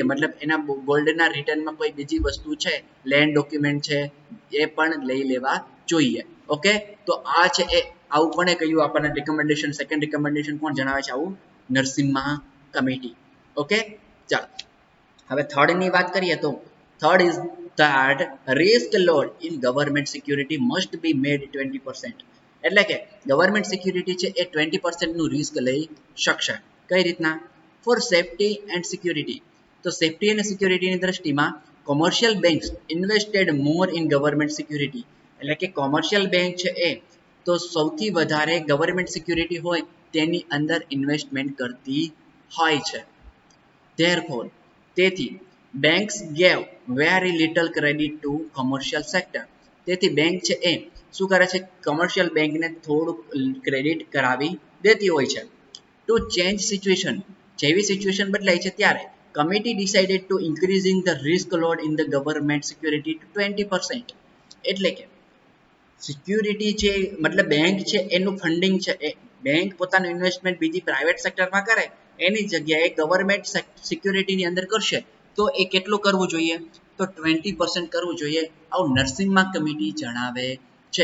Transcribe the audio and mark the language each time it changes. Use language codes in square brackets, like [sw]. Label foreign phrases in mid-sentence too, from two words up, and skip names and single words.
[gu] મતલબ એના ગોલ્ડના રિટર્નમાં કોઈ બીજી વસ્તુ છે, [en] land document [gu] છે, એ પણ લઈ લેવા જોઈએ. ઓકે, તો આ છે એ આવું પણ કહ્યું આપણને રિકમેન્ડેશન. [en] second recommendation [gu] કોણ જણાવે છે આવું? નરસિમ્હા કમિટી. ઓકે, ચાલો હવે થર્ડની વાત કરીએ. [en] તો third is that risk load in government security must be made 20%. [gu] એટલે કે [en] government security [gu] છે એ 20% નું રિસ્ક લઈ શકશે. કઈ રીતના? [en] for safety and security. [gu] તો સેફટી અને સિક્યુરિટીની દ્રષ્ટિમાં [en] commercial banks invested more in government security. [gu] એટલે કે [en] commercial bank [gu] છે એ તો સૌથી વધારે [en] government security [gu] હોય તેની અંદર ઇન્વેસ્ટમેન્ટ કરતી હોય છે. [en] Therefore, તેથી banks gave very little credit to commercial sector. [gu] તેથી બેંક છે એ શું કરે છે? [en] commercial bankને [gu] થોડુંક ક્રેડિટ કરાવી દેતી હોય છે. [en] to change situation, [gu] જેવી સિચ્યુએશન બદલાય છે ત્યારે [en] committee decided to increasing the risk load in the government security to 20%. [gu] એટલે કે સિક્યુરિટી છે, મતલબ બેંક છે એનું ફંડિંગ છે એ બેંક પોતાનું ઇન્વેસ્ટમેન્ટ બીજી [en] private sectorમાં [gu] કરે એની જગ્યાએ [en] government securityની [gu] અંદર કરશે તો એ કેટલું કરવું જોઈએ તો 20% કરવું જોઈએ, આવું નર્સિંગમાં કમિટી જણાવે છે.